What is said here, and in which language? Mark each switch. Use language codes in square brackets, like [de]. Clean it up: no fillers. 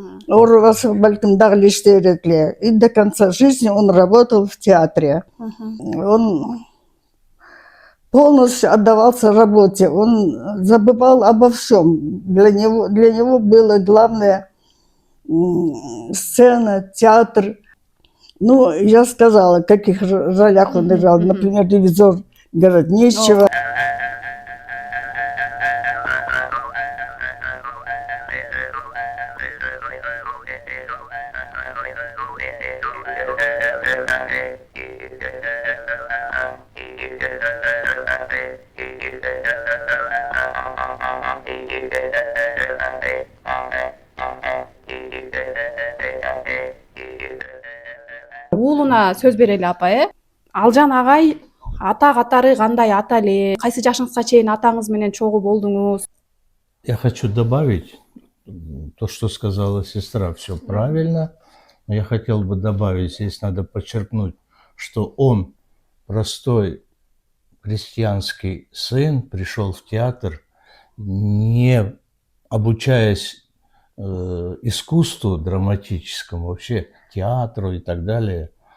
[ky] Оорубаса балким дагы эле иштей берет эле. [ru] И до конца жизни он работал в театре. Он полностью отдавался работе. Он забывал обо всем. Для него было главное сцена, театр. Ну, я сказала, в каких ролях он играл. Например, ревизор городничего. [ky] Уулуна сөз берели апа, Алжан агай ата катары кандай ата эле? Кайсы жашыңызга чейин атаңыз менен чогуу болдуңуз? [ru] Я хочу добавить то, что сказала сестра, все правильно. Но я хотел бы добавить, здесь надо подчеркнуть, что он, простой крестьянский сын, пришел в театр, не обучаясь искусству драматическому, вообще театру и так далее.